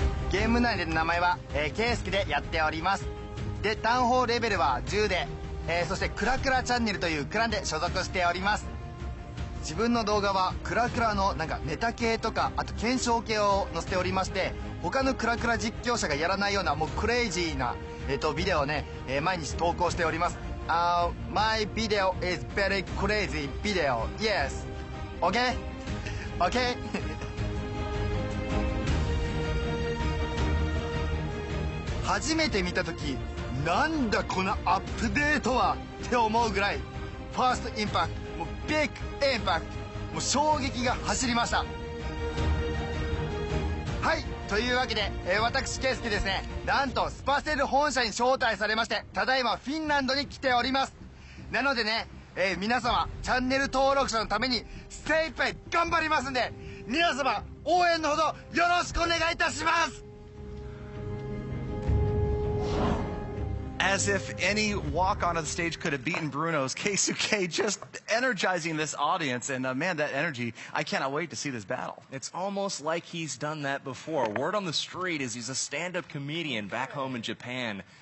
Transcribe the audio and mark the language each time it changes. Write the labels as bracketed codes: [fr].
[ja] ゲーム内での名前は、ケイスケでやっております。で、単砲レベルは10で、そしてクラクラチャンネルというクランで所属しております。自分の動画はクラクラのなんかネタ系とか、あと検証系を載せておりまして、他のクラクラ実況者がやらないようなもうクレイジーな、ビデオをね、毎日投稿しております。 [en] My video is very crazy video. Yes. Okay? Okay? [ja] 初めて見た時なんだこのアップデートはって思うぐらいファーストインパクトもうビッグインパクトもう衝撃が走りました。はいというわけで、私ケイスケですね、なんとスパセル本社に招待されまして、ただいまフィンランドに来ております。なのでね、皆様チャンネル登録者のために精一杯頑張りますんで、皆様応援のほどよろしくお願いいたします。 [en] As if any walk onto the stage could have beaten Bruno's, Keisuke just energizing this audience. And man, that energy, I cannot wait to see this battle. It's almost like he's done that before. Word on the street is he's a stand-up comedian back home in Japan.